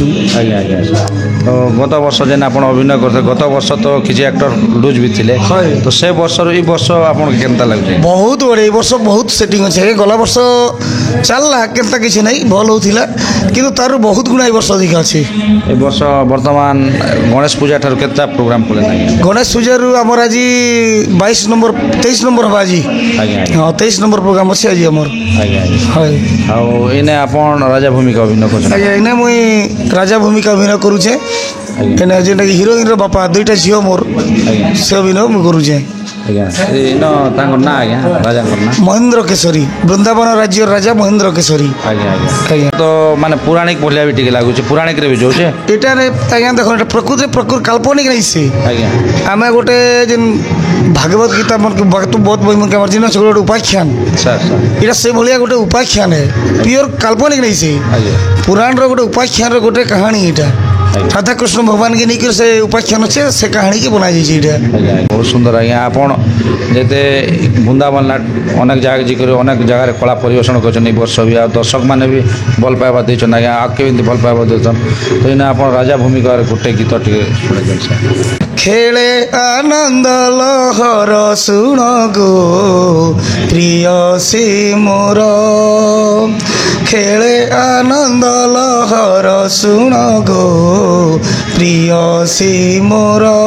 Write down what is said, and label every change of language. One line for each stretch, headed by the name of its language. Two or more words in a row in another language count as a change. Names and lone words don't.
Odia: ଆଜ୍ଞା ଆଜ୍ଞା ତ ଗତ ବର୍ଷ ଯେନ୍ ଆପଣ ଅଭିନୟ କରିଥିଲେ ଗତ ବର୍ଷ ତ କିଛି ଆକ୍ଟର ଲୁଜ୍ ବି ଥିଲେ ତ ସେ ବର୍ଷରୁ ଏଇ ବର୍ଷ ଆପଣଙ୍କୁ କେନ୍ତା ଲାଗୁଛି? ବହୁତ ବଢ଼ିଆ ଏ ବର୍ଷ ବହୁତ ସେଟିଂ ଅଛି ଆଜ୍ଞା ଗଲା ବର୍ଷ ଚାଲିଲା କେନ୍ତା କିଛି ନାହିଁ ଭଲ ହେଉଥିଲା କିନ୍ତୁ ତାର ବହୁତ ଗୁଣା ଏ ବର୍ଷ ଅଧିକା ଅଛି। ଏ ବର୍ଷ ବର୍ତ୍ତମାନ ଗଣେଶ ପୂଜା ଠାରୁ କେତେଟା ପ୍ରୋଗ୍ରାମ କଲେ ଗଣେଶ ପୂଜାରୁ ଆମର ଆଜି 22 ନମ୍ବର 23 ନମ୍ବର ହବା ଆଜି ଆଜ୍ଞା ହଁ 23 নম্বর ପ୍ରୋଗ୍ରାମ ଅଛି ଆଜି ଆମର ଆଜ୍ଞା হয় ଆଉ ଏଇନେ ଆପଣ ରାଜା ଭୂମିକା ଅଭିନୟ କରୁଛନ୍ତି? ଆଜ୍ଞା ଏଇନେ ମୁଇଁ ରାଜା ଭୂମିକା ଅଭିନୟ କରୁଛେ ଏଇନେ ଯେନ୍ଟାକି ହିରୋଇନ୍ର ବାପା ଦୁଇଟା ଝିଅ ମୋର ସେ ଅଭିନୟ ମୁଁ କରୁଛେ। ଆଜ୍ଞା ଏଇନ ତାଙ୍କର ନାଁ ଆଜ୍ଞା ରାଜାଙ୍କର ନାଁ? ମହେନ୍ଦ୍ର କେଶରୀ ବୃନ୍ଦାବନ ରାଜ୍ୟର ରାଜା ମହେନ୍ଦ୍ର କେଶରୀ। ଆଜ୍ଞା ଆଜ୍ଞା ଆଜ୍ଞା ତ ମାନେ ପୌରାଣିକ ଭଳିଆ ବି ଟିକେ ଲାଗୁଛି ପୌରାଣିକରେ ବି ଯୋଉଛେ ଏଟାରେ ଆଜ୍ଞା ଦେଖ ଏଟା ପ୍ରକୃତିରେ କାଳ୍ପନିକ ନାହିଁ ସେ ଆଜ୍ଞା ଆମେ ଗୋଟେ ଯେନ୍ ଭାଗବତ ଗୀତା ବହୁତ ବହି ମନକେ ଆମର ଜିନ ସେ ଗୋଟେ ଉପାଖ୍ୟାନ ସାର୍ ସାର୍ ଏଟା ସେଭାବେ ଗୋଟେ ଉପାଖ୍ୟାନ ପିଓର କାଳ୍ପନିକ ନେଇ ସେ ଆଜ୍ଞା ପୁରାଣର ଗୋଟେ ଉପାଖ୍ୟାନ ଗୋଟେ କାହାନି ଏଟା ରାଧାକୃଷ୍ଣ ଭଗବାନକେ ନେଇ ସେ ଉପାଖ୍ୟାନ ଅଛେ ସେ କାହାନିକେ ବନା ଯାଇଛେ ଏଟା ଆଜ୍ଞା ବହୁତ ସୁନ୍ଦର ଆଜ୍ଞା ଆପଣ ଯେତେ ବୃନ୍ଦାବନ ନାଟ ଅନେକ ଜାଗା ଯାଇକରି ଅନେକ ଜାଗାରେ କଳା ପରିବେଷଣ କରିଛନ୍ତି ଏ ବର୍ଷ ବି ଆଉ ଦର୍ଶକମାନେ ବି ଭଲ ପାଇବା ଦେଇଛନ୍ତି ଆଜ୍ଞା ଆଗକେ ଏମିତି ଭଲ ପାଇବା ଦେଉଛନ୍ ତ ଏଇନା ଆପଣ ରାଜା ଭୂମିକାରେ ଗୋଟେ ଗୀତ ଟିକେ ଶୁଣାଇଛନ୍ତି ସାର୍। ଖେଲେ ଆନନ୍ଦ ଲହର ଶୁଣ ଗୋ ପ୍ରିୟସୀ ମୋର ଖେଲେ ଆନନ୍ଦ ଲହର ଶୁଣ ଗୋ ପ୍ରିୟସୀ ମୋର